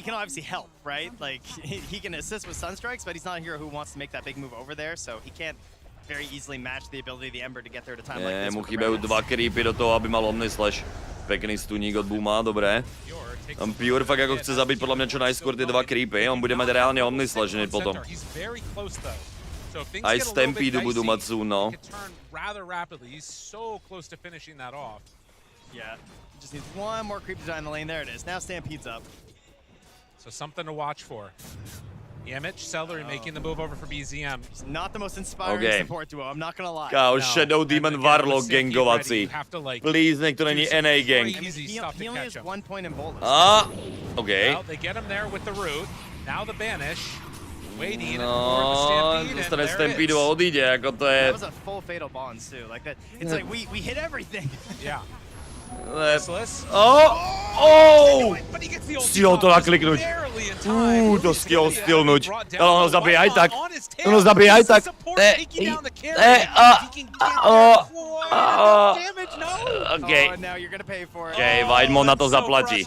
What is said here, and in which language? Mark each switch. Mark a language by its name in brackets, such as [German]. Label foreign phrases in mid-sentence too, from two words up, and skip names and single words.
[Slovak] Mu chýbajú 2 creepy do toho, aby mal Omni Slash. Pekný stuník od Booma, dobré. Pure fakt ako chce zabiť podľa mňa čo najskôr tie 2 creepy, on bude mať reálne Omni Slash hneď potom. Aj Stampede budú mať soon, no. [English] Just needs one more creep to die in the lane. There it is. Now Stampede's up. So something to watch for. Yemich, Celery making the move over for BZM. He's not the most inspiring support duo, I'm not gonna lie. [Slovak] Kámo, Shadow Demon Warlock gangovací. Please, nech to není NA gang. [English] He only has 1 point in bolus. OK. Well, they get him there with the root. Now the banish. [Slovak] No, dostane Stampede a odíde, ako to je... [English] That was a full fatal bonds too, like that. It's like we hit everything. Yeah. [Slovak] Stihol to nakliknúť. To stihol stilnúť. Ale ono zabije aj tak. Ono zabije aj tak. OK. OK, Weidman na to zaplatí.